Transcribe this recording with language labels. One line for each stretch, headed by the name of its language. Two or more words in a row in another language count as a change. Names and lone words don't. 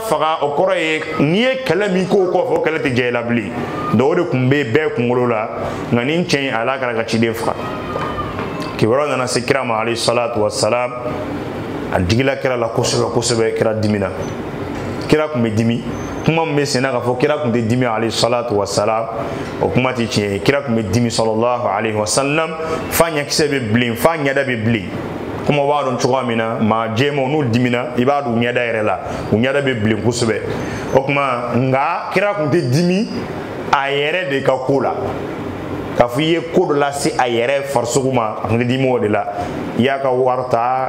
Bambara: faga o kɔrɔ ye n'i ye kɛlɛ min k'o kɔfɛ o kɛlɛ tɛ jɛ i la bilen donc o de tun bɛ bɛɛ kunkolo la nka nin cɛ in ala kɛra ka ciden faga kibaruya nana se kira ma
Arabic: عليه الصلاة والسلام
Bambara: a digila kira la kosɛbɛ kosɛbɛ kira dimina kira tun bɛ dimi kuma min bɛ senna k'a fɔ kira tun tɛ dimi
Arabic: عليه الصلاة والسلام
Bambara: o kuma tɛ tiɲɛ ye kira tun bɛ dimi
Arabic: صلى الله عليه وسلم
Bambara: f'a ɲɛkisɛ bɛ bilen f'a ɲɛda bɛ bilen kuma b'a dɔn cogoya min na maa jɛmanw n'u dimina i b'a dɔn u ɲɛda yɛrɛ la u ɲɛda bɛ bilen kosɛbɛ o tuma nka kira tun tɛ dimi a yɛrɛ de ka ko la k'a fɔ i ye ko dɔ lase a yɛrɛ farisogo ma a tun tɛ dimi o de la i y'a ka wari ta